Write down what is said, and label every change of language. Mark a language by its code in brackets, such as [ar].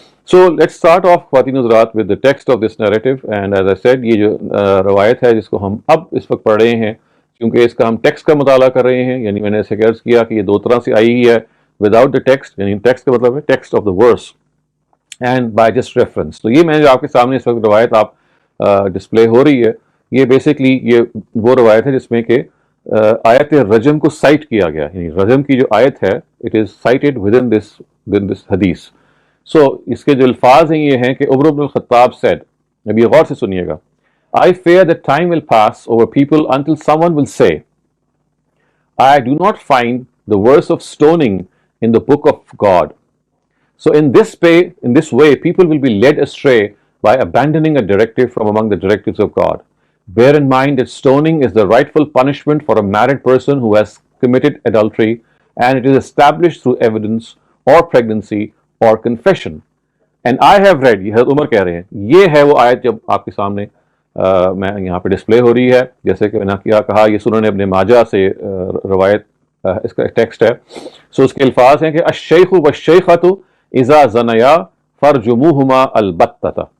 [en] So let's start off خواتین حضرات with the text of this narrative. And as I said, [ur] یہ جو روایت ہے جس کو ہم اب اس وقت پڑھ رہے ہیں, کیونکہ اس کا ہم ٹیکسٹ کا مطالعہ کر رہے ہیں, یعنی میں نے ایسے عرض کیا کہ یہ دو طرح سے آئی ہے, [en] without the text, [ur] یعنی ٹیکسٹ کا مطلب ہے [en] Text of the verse, and by just reference. [ur] تو یہ میں جو آپ کے سامنے اس وقت روایت آپ ڈسپلے ہو رہی ہے, یہ بیسکلی یہ وہ روایت ہے جس میں کہ آیت رجم کو سائٹ کیا گیا, یعنی رجم کی جو آیت ہے [en] It is cited within this حدیث. [ur] سو اس کے جو الفاظ ہیں یہ ہیں کہ عمر بن الخطاب [en] said, [ur] اب یہ غور سے سنیے گا, [en] I fear that time will pass over people until someone will say, I do not find the verse of stoning in the book of God. So in this way, people will be led astray by abandoning a directive from among the directives of God. Bear in mind that stoning is the rightful punishment for a married person who has committed adultery, and it is established through evidence or pregnancy or confession. And I have read, [ur] یہ حضرت عمر کہہ رہے ہیں, یہ ہے وہ آیت جب آپ کے سامنے میں یہاں پہ ڈسپلے ہو رہی ہے, جیسے کہ میں نے کیا کہا یہ سنن ابن ماجہ سے روایت اس کا ٹیکسٹ ہے. سو اس کے الفاظ ہیں کہ [ar] الشیخ والشیخۃ اذا زنیا فرجموہما البتۃ.